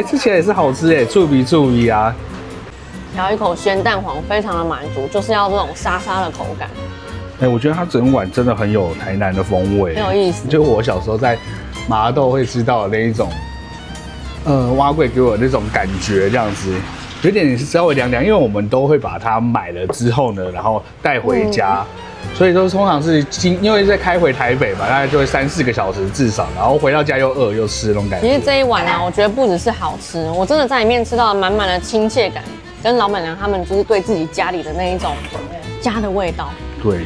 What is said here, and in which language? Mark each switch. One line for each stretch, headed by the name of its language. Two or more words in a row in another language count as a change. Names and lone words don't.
Chinese: 吃起來也是好吃醋鼻啊。咬一口鮮蛋黃，非常的滿足，就是要這種沙沙的口感。我覺得它整碗真的很有台南的風味，很有意思。就我小时候在麻豆會吃到的那一種，碗粿給我那種感覺，這樣子有點稍微涼涼，因為我們都會把它買了之後呢，然後帶回家，所以說通常是因為在開回台北嘛，大概就會3-4個小時至少，然後回到家又餓又吃那種感覺。其實這一碗呢，我覺得不只是好吃，我真的在裡面吃到滿滿的親切感，跟老闆娘他們就是對自己家裡的那一種家的味道。對。